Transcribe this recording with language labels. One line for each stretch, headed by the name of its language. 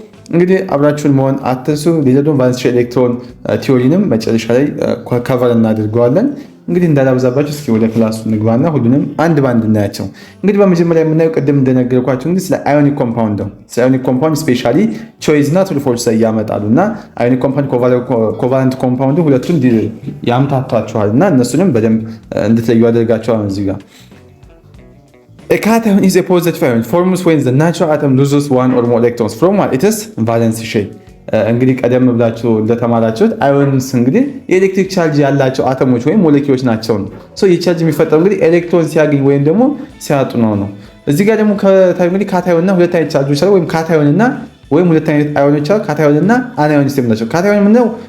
Amharic: እንግዲህ አብራችሁን መሆን አትርሱ። ሌላ ደግሞ ቫለንስ ኤሌክትሮን ቲዮሪንም መጨረሻ ላይ ከቨር እናደርገዋለን። እንግዲህ እንዳላብዛባችሁ እስኪ ወደ ክላሱ ንግባና ሁሉንም አንድ ባንድ እናያቸው። እንግዲህ በመጀመሪያ የምናየው ቅድም እንደነገርኳችሁ እንግዲህ ስለ አዮኒክ ኮምፓውንድ ነው። ስለ አዮኒክ ኮምፓውንድ ስፔሻሊ ቾይዝ እና ትሩ ፎልስ ያመጣሉ እና አዮኒክ ኮምፓውንድ ኮቫለንት ኮምፓውንድ ሁለቱን ያምታቷቸዋል እና እነሱንም በደንብ እንድትለዩ አደርጋቸዋል እዚህ ጋር
English: A cation is a positive ion forms when the natural atom loses one or more electrons from what? It is valence shell.
Amharic: እንግዲህ ቀደም ብላችሁ እንደተማራችሁት አዮንስ እንግዲህ የኤሌክትሪክ ቻርጅ ያላቸው አተሞች ወይም ሞለኪውሎች ናቸው ነው። ሶ የቻርጅ የሚፈጠረው እንግዲህ ኤሌክትሮን ሲያገኝ ወይም ደግሞ ሲያጡ ነው። እዚህ ጋር ደግሞ እንግዲህ ካታዮንና ሁለት አይነት ቻርጆች አሉ ወይም ካታዮንና ወይም ሁለት አይነት አዮኖች አሉ። ካታዮንና አናዮን ሲስተም ናቸው። ካታዮን ምንድነው?